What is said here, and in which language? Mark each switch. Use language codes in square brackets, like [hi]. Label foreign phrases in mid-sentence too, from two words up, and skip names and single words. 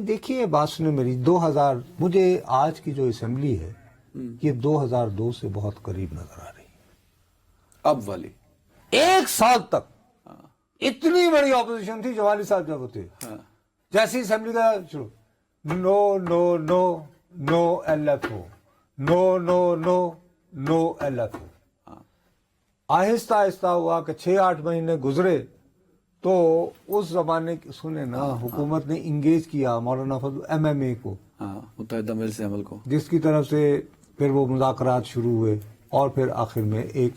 [ur] دیکھیے بات سنیں میری, 2000 مجھے آج کی جو اسمبلی ہے یہ 2002 سے بہت قریب نظر آ رہی ہے. اب والی 1 سال تک اتنی بڑی اپوزیشن تھی جوالی صاحب جب ہوتے, جیسی اسمبلی کا شروع, [en] No no no no LFO, no no no no LFO. [ur] آہستہ آہستہ ہوا کہ 6-8 مہینے گزرے تو اس زمانے کی سنے نا حکومت نے انگیج کیا مولانا فضل ایم ایم اے کو, متحدہ مجلس عمل کو, جس کی طرف سے پھر وہ مذاکرات شروع ہوئے اور پھر آخر میں ایک